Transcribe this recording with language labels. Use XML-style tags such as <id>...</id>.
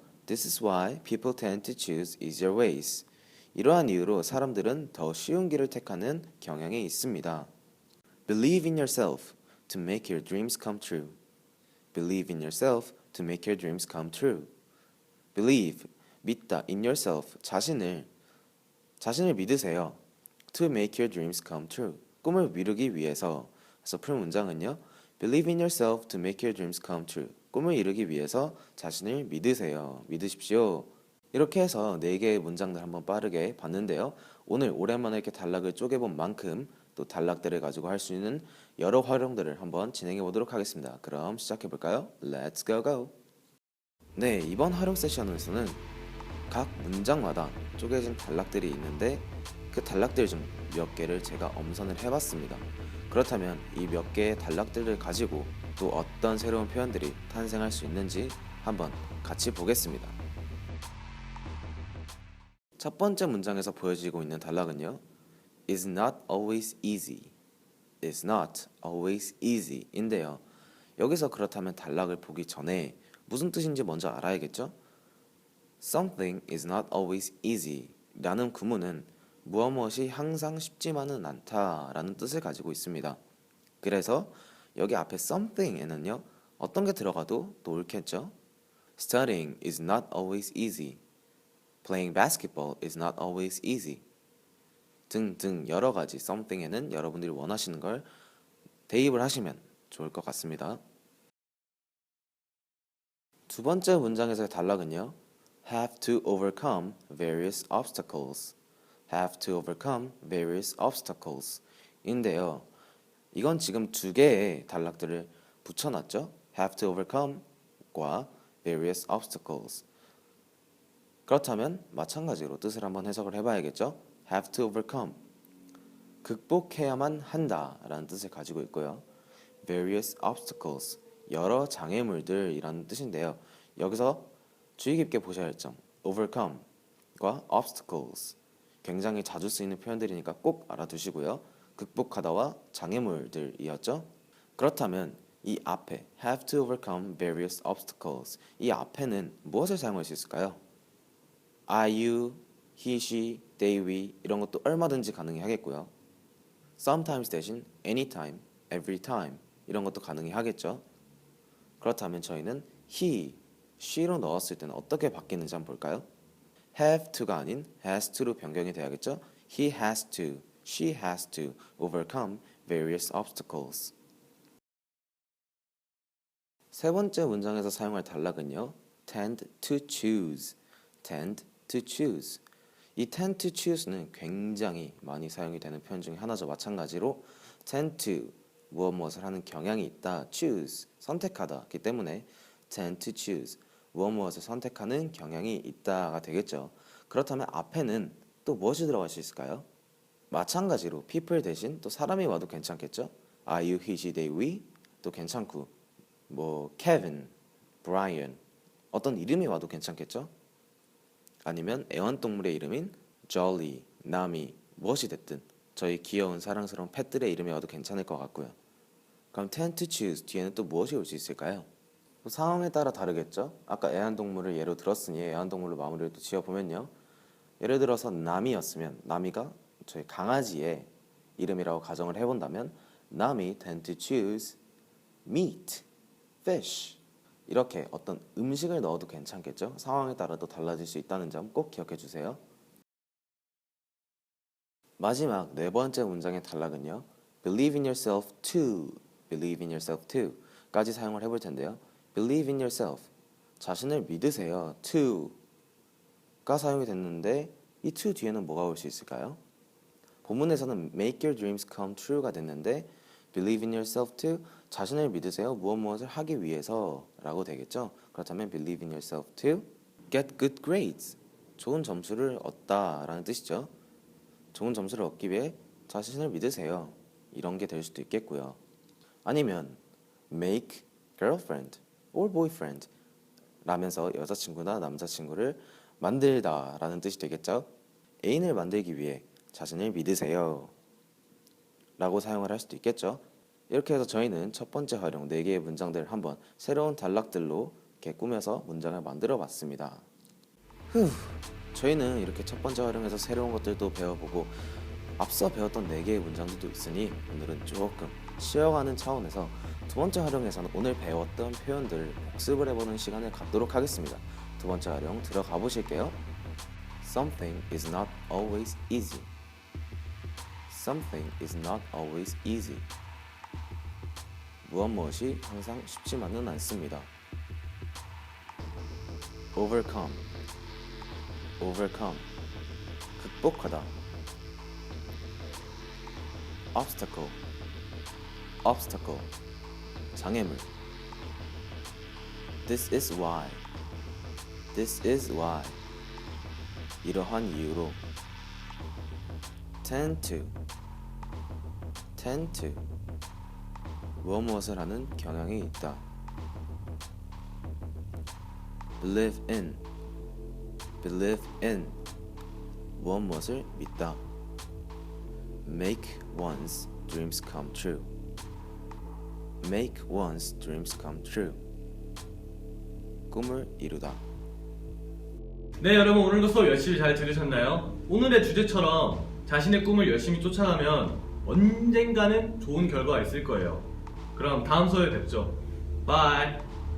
<en>This is why people tend to choose easier ways.</en> <ko>이러한 이유로 사람들은 더 쉬운 길을 택하는 경향이 있습니다.</ko> <en>Believe in yourself to make your dreams come true. Believe in yourself to make your dreams come true. Believe,</en> <ko>믿다,</ko> <en>in yourself,</en> <ko>자신을 믿으세요.</ko> <en>To make your dreams come true.</en> <ko>꿈을 이루기 위해서. 그래서 풀 문장은요.</ko> <en>Believe in yourself to make your dreams come true.</en> <ko>꿈을 이루기 위해서 자신을 믿으세요. 믿으십시오. 이렇게 해서 4개의 문장들 한번 빠르게 봤는데요. 오늘 오랜만에 이렇게 단락을 쪼개본 만큼 또 단락들을 가지고 할 수 있는 여러 활용들을 한번 진행해 보도록 하겠습니다. 그럼 시작해 볼까요?</ko> <en>Let's go!</en> <ko>네, 이번 활용 세션에서는 각 문장마다 쪼개진 단락들이 있는데 그 단락들 중 몇 개를 제가 엄선을 해봤습니다. 그렇다면 이 몇 개의 단락들을 가지고 또 어떤 새로운 표현들이 탄생할 수 있는지 한번 같이 보겠습니다. 첫 번째 문장에서 보여지고 있는 단락은요.</ko> <en>is not always easy. is not always easy</en> <ko>인데요. 여기서 그렇다면 단락을 보기 전에 무슨 뜻인지 먼저 알아야겠죠?</ko> <en>Something is not always easy</en> <ko>라는 구문은 무엇이 항상 쉽지만은 않다 라는 뜻을 가지고 있습니다. 그래서 여기 앞에 something에는요 어떤 게 들어가도 또 옳겠죠?</ko> <en>Studying is not always easy. Playing basketball is not always easy.</en> <ko>등등 여러 가지 something에는 여러분들이 원하시는 걸 대입을 하시면 좋을 것 같습니다. 두 번째 문장에서의 단락은요.</ko> <en>have to overcome various obstacles. have to overcome various obstacles</en> <ko>인데요. 이건 지금 2개의 단락들을 붙여놨죠.</ko> <en>have to overcome과 various obstacles.</en> <ko>그렇다면 마찬가지로 뜻을 한번 해석을 해봐야겠죠.</ko> <en>have to overcome</en> <ko>극복해야만 한다 라는 뜻을 가지고 있고요.</ko> <en>various obstacles</en> <ko>여러 장애물들이라는 뜻인데요. 여기서 주의 깊게 보셔야 할 점 overcome과 obstacles 굉장히 자주 쓰이는 표현들이니까 꼭 알아두시고요. 극복하다와 장애물들이었죠. 그렇다면 이 앞에</ko> <en>have to overcome various obstacles,</en> <ko>이 앞에는 무엇을 사용할 수 있을까요?</ko> <en>I, you, he, she, they, we</en> <ko>이런 것도 얼마든지 가능히 하겠고요. sometimes 대신 anytime, every time 이런 것도 가능히 하겠죠. 그렇다면 저희는 he, she로 넣었을 때는 어떻게 바뀌는지 한번 볼까요? have to가 아닌 has to로 변경이 돼야겠죠.</ko> <en>He has to, she has to overcome various obstacles.</en> <ko>세 번째 문장에서 사용할 단락은요.</ko> <en>tend to choose, tend to choose.</en> <ko>이 tend to choose는 굉장히 많이 사용이 되는 표현 중에 하나죠. 마찬가지로 tend to 무엇을 하는 경향이 있다, choose 선택하다기 때문에</ko> <en>tend to choose</en> <ko>무엇을 선택하는 경향이 있다가 되겠죠. 그렇다면 앞에는 또 무엇이 들어갈 수 있을까요? 마찬가지로 people 대신 또 사람이 와도 괜찮겠죠.</ko> <en>I, you, he, she, they, we</en> <ko>또 괜찮고 뭐 Kevin, Brian 어떤 이름이 와도 괜찮겠죠. 아니면 애완동물의 이름인 Jolly, 나미 무엇이 됐든 저희 귀여운 사랑스러운 펫들의 이름이 와도 괜찮을 것 같고요. 그럼 tend to choose 뒤에는 또 무엇이 올 수 있을까요? 상황에 따라 다르겠죠. 아까 애완동물을 예로 들었으니 애완동물로 마무리를 또 지어보면요. 예를 들어서 나미였으면 나미가 저희 강아지의 이름이라고 가정을 해본다면 나미</ko> <en>tend to choose meat, fish</en> <ko>이렇게 어떤 음식을 넣어도 괜찮겠죠. 상황에 따라도 달라질 수 있다는 점 꼭 기억해 주세요. 마지막 네 번째 문장의 단락은요.</ko> <en>believe in yourself to, believe in yourself to</en> <ko>까지 사용을 해볼 텐데요.</ko> <en>believe in yourself</en> <ko>자신을 믿으세요. to가 사용이 됐는데 이 to 뒤에는 뭐가 올 수 있을까요? 본문에서는</ko> <en>make your dreams come true</en> <ko>가 됐는데</ko> <en>believe in yourself to</en> <ko>자신을 믿으세요. 무엇을 하기 위해서 라고 되겠죠. 그렇다면</ko> <en>believe in yourself to get good grades</en> <ko>좋은 점수를 얻다 라는 뜻이죠. 좋은 점수를 얻기 위해 자신을 믿으세요. 이런 게 될 수도 있겠고요. 아니면</ko> <en>make girlfriend or boyfriend</en> <ko>라면서 여자친구나 남자친구를 만들다 라는 뜻이 되겠죠. 애인을 만들기 위해 자신을 믿으세요 라고 사용을 할 수도 있겠죠. 이렇게 해서 저희는 첫 번째 활용 4개의 문장들을 한번 새로운 단락들로 이렇게 꾸며서 문장을 만들어 봤습니다. 저희는 이렇게 첫 번째 활용에서 새로운 것들도 배워보고 앞서 배웠던 4개의 문장들도 있으니 오늘은 조금 쉬어가는 차원에서 두 번째 활용에서는 오늘 배웠던 표현들을 복습을 해보는 시간을 갖도록 하겠습니다. 두 번째 활용 들어가 보실게요.</ko> <en>Something is not always easy. Something is not always easy.</en> <ko>무엇이 항상 쉽지만은 않습니다.</ko> <en>Overcome. Overcome.</en> <ko>극복하다.</ko> <en>Obstacle. Obstacle.</en> <ko>장애물.</ko> <en>This is why. This is why.</en> <ko>이러한 이유로.</ko> <en>Tend to. Tend to.</en> <ko>무엇을 하는 경향이 있다.</ko> <en>Believe in. Believe in.</en> <ko>무엇을 믿다.</ko> <en>Make one's dreams come true. Make one's dreams come true.</en> <ko>꿈을 이루다. 네, 여러분 오늘도 수업 열심히 잘 들으셨나요? 오늘의 주제처럼 자신의 꿈을 열심히 쫓아가면 언젠가는 좋은 결과가 있을 거예요. 그럼 다음 수업에 뵙죠. 바이.</ko>